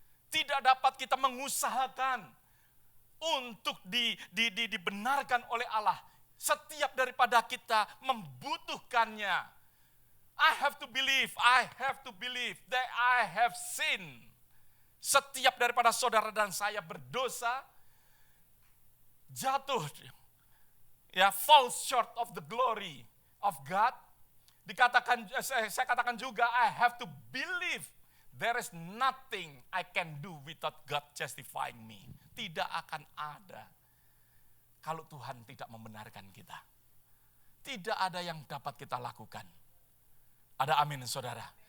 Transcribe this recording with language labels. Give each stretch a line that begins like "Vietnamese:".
Indonesian: Tidak dapat kita mengusahakan untuk dibenarkan oleh Allah. Setiap daripada kita membutuhkannya.
English: I have to believe that I have sinned.
Indonesian: Setiap daripada saudara dan saya berdosa, jatuh,
English: falls short of the glory of God.
Indonesian: Saya katakan juga,
English: I have to believe there is nothing I can do without God justifying me.
Indonesian: Tidak akan ada kalau Tuhan tidak membenarkan kita. Tidak ada yang dapat kita lakukan. Ada amin, saudara.